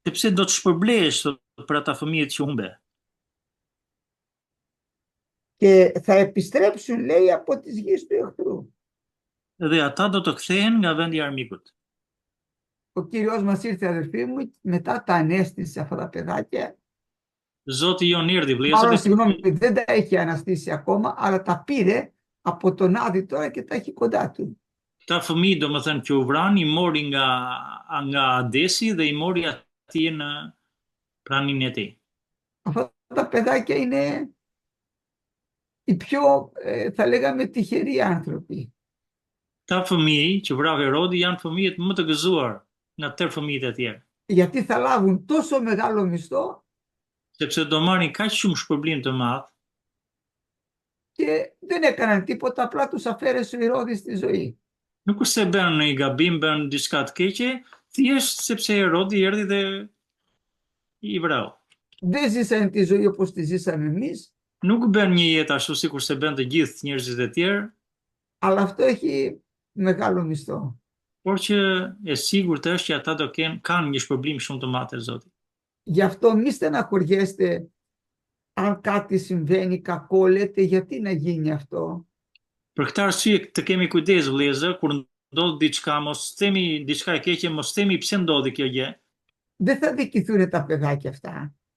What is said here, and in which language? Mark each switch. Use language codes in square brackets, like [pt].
[sq] sepse do të shpërblehesh për ata fëmijët që humbe. [el] Και θα επιστρέψουν, λέει, από τις γης του εχθρού. [sq] Dhe ata do të kthehen nga vendi i armikut. [el] Ο Κύριος μας ήρθε, αδερφοί μου, μετά τα ανέστησε αυτά τα παιδάκια. [sq] Zoti jon erdhi vëllezër, [el] συγγνώμη, δεν τα έχει αναστήσει ακόμα, αλλά τα πήρε από τον Άδη τώρα και τα έχει κοντά του. [sq] këta fëmijë domethënë që u vran i mori nga Adesi dhe i mori atje në praninë e tij. [el] Αυτά τα παιδάκια είναι οι πιο, θα λέγαμε, τυχεροί άνθρωποι. [sq] Këta fëmijë që vrau Herodi janë fëmijët më të gëzuar nga tërë fëmijët e tjerë, [el] Γιατί θα λάβουν τόσο μεγάλο μισθό [sq] sepse do marrin kaq shumë shpërblim të madh [el] και δεν έκαναν τίποτα, απλά τους αφαίρεσε ο Ηρώδης στη ζωή. [sq] nuk është se bën një gabim, bën diçka të keqe, thjesht sepse Herodi erdhi dhe i vrau. [el] Δεν ζήσαν τη ζωή όπως τη ζήσαμε εμείς, [sq] Nuk bën një jetë ashtu sikur se bën të gjithë njerëzit e tjerë, [el] αλλά αυτό έχει μεγάλο μισθό. [sq] por që e sigurt është që ata kanë një shpërblim shumë të madh të Zotit. [el] Γι' αυτό μη στεναχωριέστε αν κάτι συμβαίνει κακό, λέτε γιατί να γίνει αυτό. [sq] Për këtë arsye të kemi kujdes vëllezër, kur ndodh diçka, mos themi diçka e keqe, mos themi pse ndodhi kjo gjë. [el] Δεν θα δικηθούν τα παιδάκια αυτά.